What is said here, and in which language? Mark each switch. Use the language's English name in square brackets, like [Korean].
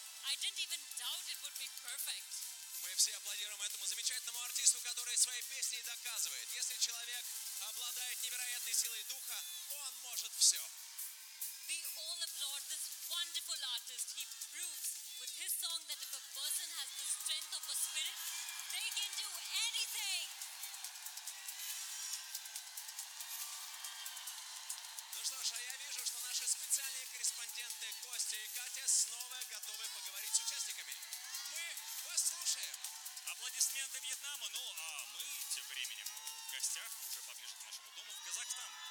[English] I didn't even doubt it would be perfect. [Russian] Мы все аплодируем этому замечательному артисту, который своей песней доказывает, если человек обладает невероятной силой духа, он может все. [English] We all applaud this wonderful artist. He proves with his song that if a person has the strength of a spirit, they can do anything. [Russian] А я вижу, что наши специальные корреспонденты Костя и Катя снова готовы поговорить с участниками. Мы вас слушаем. Аплодисменты Вьетнаму. Ну, а мы тем временем в гостях, уже поближе к нашему дому, в Казахстан.